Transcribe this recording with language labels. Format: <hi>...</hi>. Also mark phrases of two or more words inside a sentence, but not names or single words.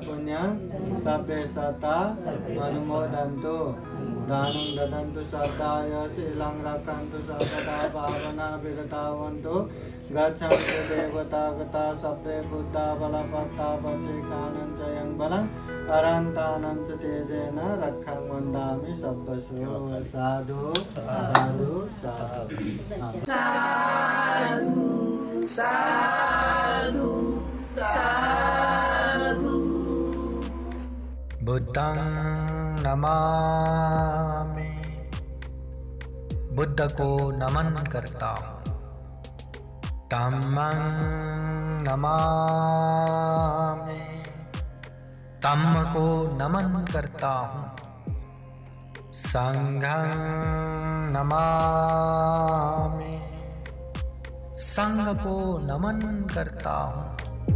<pi>पुण्यं सर्वे सता अनुमोदन्तु दानं ददन्तु सदाय शीलं रक्षन्तु सर्वदा भावना विगतावन्तु गच्छन्तु देवता गता सभ्ये बुद्धा बलपत्ता पचिकानं च यं बलं अरन्तानं च तेजेन रक्षं वन्दामि सब्बसु साधु साधु साधु साधु साधु बुद्धं नमामि</pi> <hi>बुद्ध को नमन करता हूँ</hi> <pi>धम्मं नमामि</pi> <hi>धम्म को नमन करता हूँ</hi> <pi>संघं नमामि</pi> <hi>संघ को नमन करता हूँ</hi>